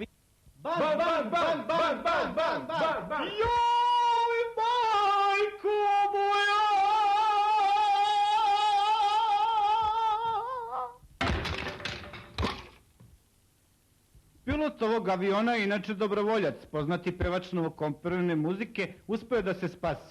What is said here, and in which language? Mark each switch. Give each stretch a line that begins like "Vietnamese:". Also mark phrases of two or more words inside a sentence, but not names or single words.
Serbian: Ban, ban, ban, ban, ban, ban, ban, ban, ban. Joj, majko moja! Pilot ovog aviona, inače dobrovoljac, poznati pevač novokomponovane muzike, uspio je da se spasi.